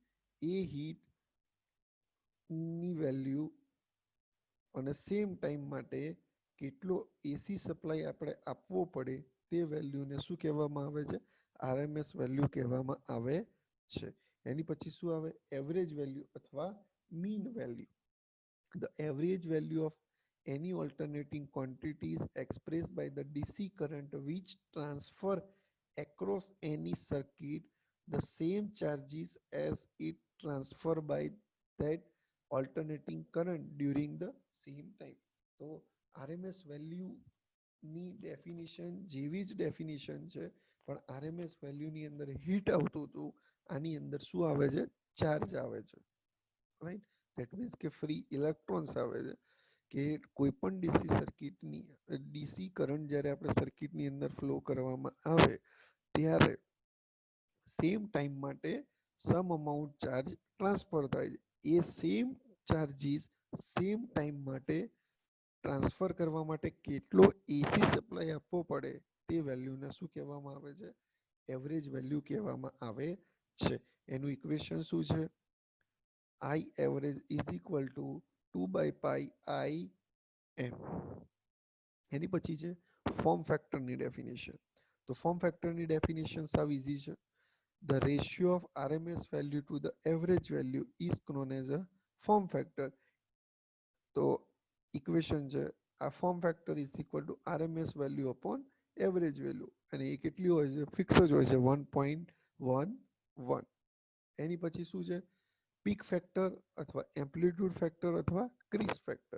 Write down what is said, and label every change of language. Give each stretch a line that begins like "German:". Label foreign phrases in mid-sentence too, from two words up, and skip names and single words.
Gujarati: એ હીટની વેલ્યુ અને
English: same time
Gujarati: માટે કેટલો
English: AC supply
Gujarati: આપણે આપવો પડે તે વેલ્યુને શું કહેવામાં આવે છે,
English: RMS value
Gujarati: કહેવામાં આવે છે. એની પછી શું આવે,
English: average value
Gujarati: અથવા
English: mean value. The average value of any alternating quantity is expressed by the DC current which transfer across any circuit the same charges as it transfer by that alternating current during the same time.
Gujarati: તો RMS વેલ્યુની ડેફિનેશન જેવી જ ડેફિનેશન છે પણ RMS વેલ્યુની અંદર હીટ આવતું હતું, આની અંદર શું આવે છે, ચાર્જ આવે છે, રાઈટ.
English: that means
Gujarati: કે
English: free electrons
Gujarati: આવે છે. કે કોઈ પણ
English: DC current
Gujarati: જ્યારે આપણે સર્કિટની અંદર ફ્લો કરવામાં આવે ત્યારે
English: same time
Gujarati: માટે
English: same amount charge transfer
Gujarati: થાય છે. એ
English: same charges same time
Gujarati: માટે ટ્રાન્સફર કરવા માટે કેટલો
English: AC supply
Gujarati: આપવો પડે તે વેલ્યુને શું કહેવામાં આવે છે?
English: average value
Gujarati: કહેવામાં આવે છે. એનું ઇક્વેશન શું છે?
English: I average is equal to 2 by pi I m.
Gujarati: એની પછી છે ફોર્મ ફેક્ટરની ડેફિનેશન. તો ફોર્મ ફેક્ટરની ડેફિનેશન સાવ ઇઝી છે.
English: The ratio of RMS value to the average value is known as a form factor.
Gujarati: તો ઇક્વેશન છે આ
English: form factor is equal to RMS value upon average value,
Gujarati: અને એ કેટલી હોય છે? ફિક્સ જ હોય છે 1.11. એની પછી શું છે?
English: peak factor
Gujarati: અથવા
English: amplitude factor
Gujarati: અથવા
English: crest factor.